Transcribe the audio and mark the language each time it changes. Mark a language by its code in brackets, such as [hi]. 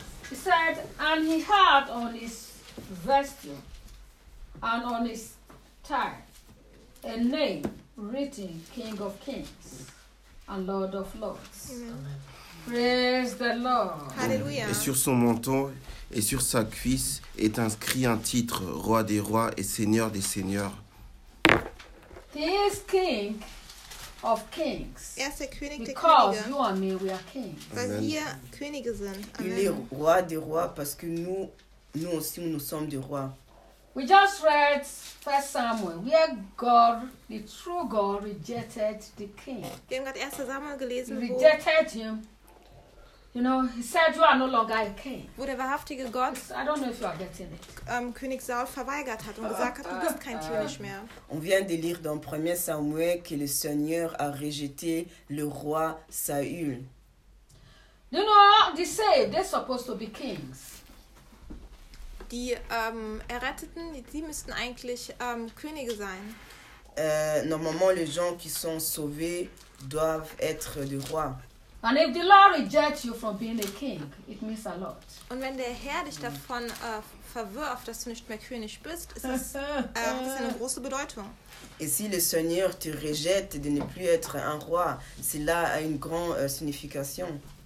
[en] He said, and he had on his vesture and on his tire a name written, King of Kings and Lord of Lords. Amen. Praise the Lord. Hallelujah. [fr] Et sur son menton et sur sa cuisse est inscrit un titre, Roi des rois et Seigneur des seigneurs. [en] He is King of Kings. [de] Er ist der König der [en] Because you and me, we are kings. [de] Weil wir Könige sind. [en] Amen. [fr] Il est roi des rois parce que nous aussi nous sommes des rois. [en] We just read 1 Samuel where God, the true God, rejected the king. [de] Wir haben gerade 1 Samuel gelesen. [en] Rejected him. You know, he said you are no longer a king. [de] Wo der wahrhaftige Gott, [en] I don't know if you are getting it. [de] König Saul verweigert hat und gesagt hat, du bist kein König mehr. [fr] On vient de lire dans 1 Samuel que le Seigneur a rejeté le roi Saül. [en] You know, the saved, they're supposed to be kings. [de] Die Erretteten, die müssten eigentlich Könige sein. [fr] Normalement, les gens qui sont sauvés doivent être des rois. [en] And if the Lord rejects you from being a king, it means a lot. [de] Und wenn der Herr dich davon verwirft, dass du nicht mehr König bist, ist das eine große Bedeutung. [fr] Et si le Seigneur te rejette de ne plus être un roi, cela a une grande signification.